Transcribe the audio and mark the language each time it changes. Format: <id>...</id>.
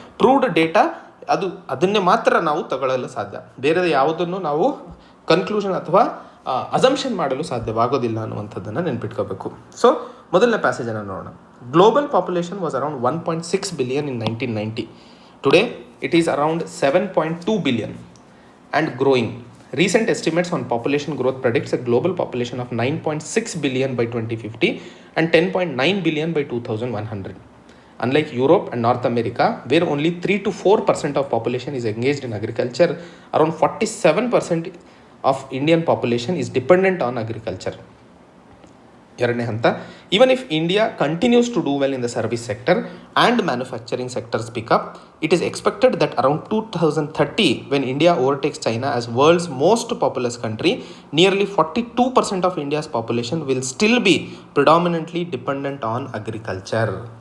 <kn>Proved data ಅದನ್ನೇ ಮಾತ್ರ ನಾವು ತಗೊಳ್ಳಲು ಸಾಧ್ಯ, ಬೇರೆ ಯಾವುದನ್ನು ನಾವು ಕನ್ಕ್ಲೂಷನ್ ಅಥವಾ ಅಸಂಪ್ಷನ್ ಮಾಡಲು ಸಾಧ್ಯವಾಗೋದಿಲ್ಲ ಅನ್ನುವಂಥದ್ದನ್ನು ನೆನ್ಪಿಟ್ಕೋಬೇಕು. ಸೊ ಮೊದಲನೇ ಪ್ಯಾಸೇಜನ್ನು ನೋಡೋಣ.</kn> <en>Global population was around 1.6 billion in 1990. Today, it is around 7.2 billion and growing. Recent estimates on population growth predicts a global population of 9.6 billion by 2050 and 10.9 billion by 2100. Unlike Europe and North America, where only 3-4% of population is engaged in agriculture, around 47% of Indian population is dependent on agriculture.</en> <kn>ಎರಡನೇ ಹಂತ,</kn> <en>Even if India continues to do well in the service sector and manufacturing sectors pick up, it is expected that around 2030 when India overtakes China as world's most populous country, nearly 42% of India's population will still be predominantly dependent on agriculture.</en>